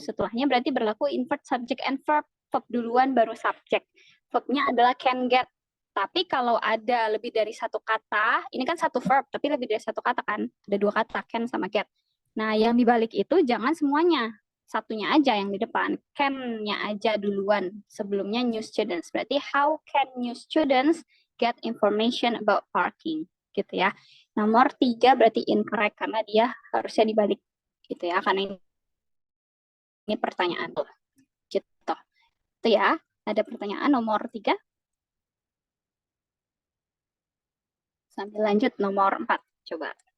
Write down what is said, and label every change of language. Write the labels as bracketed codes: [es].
[id] Setelahnya berarti berlaku [en] invert subject and verb. [id] Verb duluan baru subject. Verbnya adalah can get. Tapi kalau ada lebih dari satu kata, ini kan satu verb, tapi lebih dari satu kata kan? Ada dua kata, can sama get. Nah, yang dibalik itu jangan semuanya. Satunya aja yang di depan. Can-nya aja duluan. Sebelumnya new students. Berarti [en] how can new students get information about parking? [id] Gitu ya. Nomor 3 berarti incorrect karena dia harusnya dibalik. Gitu ya. Karena ini pertanyaan tuh. Gitu. Itu ya. Ada pertanyaan nomor 3. Sambil lanjut nomor 4. Coba.